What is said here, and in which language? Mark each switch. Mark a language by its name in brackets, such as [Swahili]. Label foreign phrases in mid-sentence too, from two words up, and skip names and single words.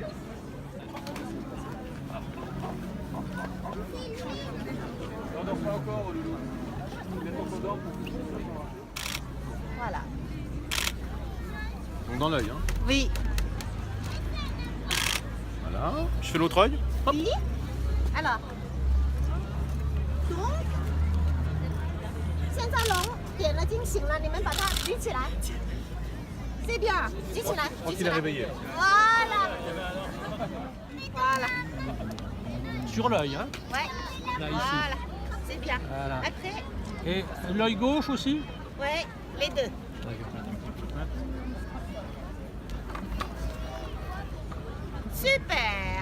[French] Voilà. Donc dans l'œil, hein. Oui. Voilà. Je fais l'autre œil. Hop. Oui. Alors. Donc. [Chinese] 现在龙点了惊醒了，你们把它举起来。 [French] C'est bien. [Chinese] 举起来。 [French] Quand il est réveillé. Voilà. Voilà. Sur l'œil, hein. Ouais. Là, ici. Voilà. C'est bien. Voilà. Après. Et l'œil gauche aussi. Ouais. Les deux. Super.